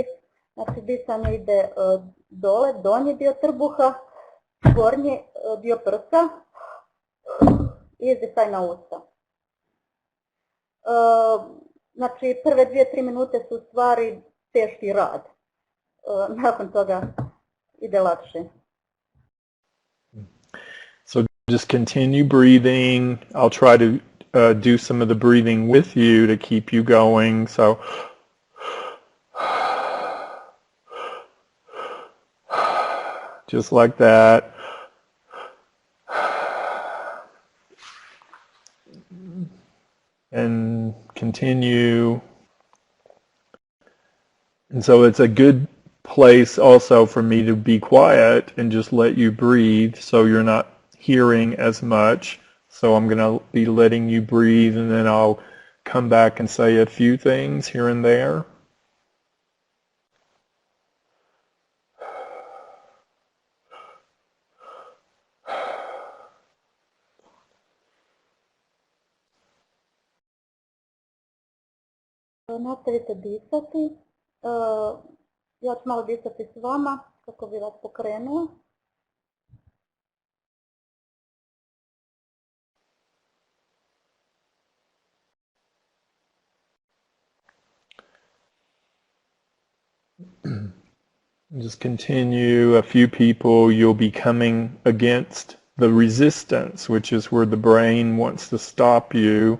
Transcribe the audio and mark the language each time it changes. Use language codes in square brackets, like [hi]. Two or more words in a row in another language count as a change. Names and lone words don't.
[hr] Znači, disanje ide dole, donji dio trbuha, gornji dio prsa, izdisaj na usta. Znači, prve 2-3 minute su u stvari teški rad. Nakon toga ide lakše. [en] So just continue breathing. I'll try to do some of the breathing with you to keep you going. So just like that. And continue. And so it's a good place also for me to be quiet and just let you breathe, so you're not hearing as much. So I'm going to be letting you breathe, and then I'll come back and say a few things here and there. [hr] Nastavite disati. Ja ću malo disati s vama kako bi vas pokrenula. [en] Just continue. A few people, you'll be coming against the resistance, which is where the brain wants to stop you.